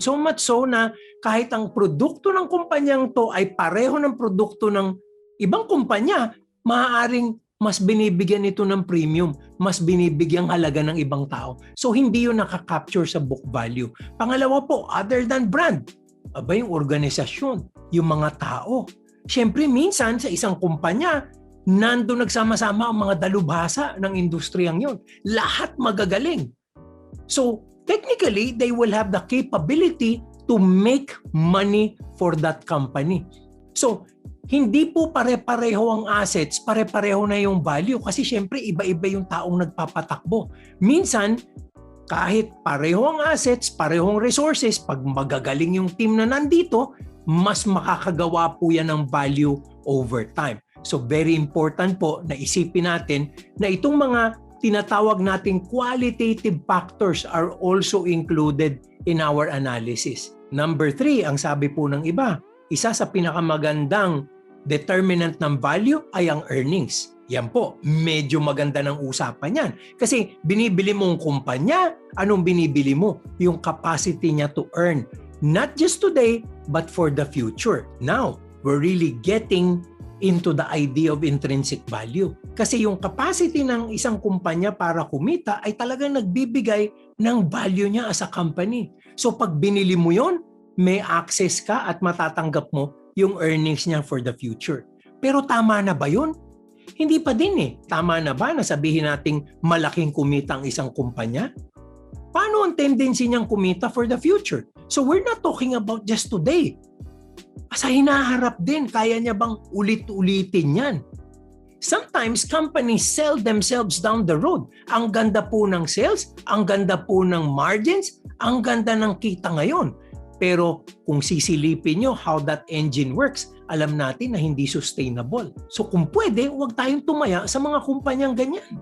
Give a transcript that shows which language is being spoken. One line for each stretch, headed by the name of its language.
Filipino: So much so na kahit ang produkto ng kumpanyang to ay pareho ng produkto ng ibang kumpanya, maaaring mas binibigyan ito ng premium, mas binibigyang halaga ng ibang tao. So hindi yun nakaka-capture sa book value. Pangalawa po,
English: other than brand,
Filipino: yung organisasyon, yung mga tao. Siyempre minsan sa isang kumpanya, nando nagsama-sama ang mga dalubhasa ng industriyang yon. Lahat magagaling.
English: So technically, they will have the capability to make money for that company.
Filipino: So hindi po pare-pareho ang assets, pare-pareho na yung value kasi syempre iba-iba yung taong nagpapatakbo. Minsan, kahit pareho ang assets, parehong resources, pag magagaling yung team na nandito, mas makakagawa po yan ng value over time. So very important po na isipin natin na itong mga tinatawag nating qualitative factors
English: are also included in our analysis.
Filipino: Number 3, ang sabi po ng iba, isa sa pinakamagandang determinant ng value ay ang earnings. Yan po, medyo maganda ng usapan yan. Kasi binibili mong kumpanya, anong binibili mo? Yung capacity niya
English: to earn. Not just today, but for the future. Now, we're really getting into the idea of intrinsic value.
Filipino: Kasi yung capacity ng isang kumpanya para kumita ay talagang nagbibigay ng value niya
English: as a company.
Filipino: So pag binili mo yon, may access ka at matatanggap mo yung earnings niya
English: for the future.
Filipino: Pero tama na ba yun? Hindi pa din eh. Tama na ba na sabihin nating malaking kumita ang isang kumpanya? Paano ang tendency niyang kumita for the future? So
English: we're not talking about just today.
Filipino: Sa hinaharap din, kaya niya bang ulit-ulitin yan?
English: Sometimes companies sell themselves down the road.
Filipino: Ang ganda po ng sales, ang ganda po ng margins, ang ganda ng kita ngayon. Pero kung sisilipin nyo
English: how that engine works,
Filipino: alam natin na hindi sustainable. So kung pwede, huwag tayong tumaya sa mga kumpanyang ganyan.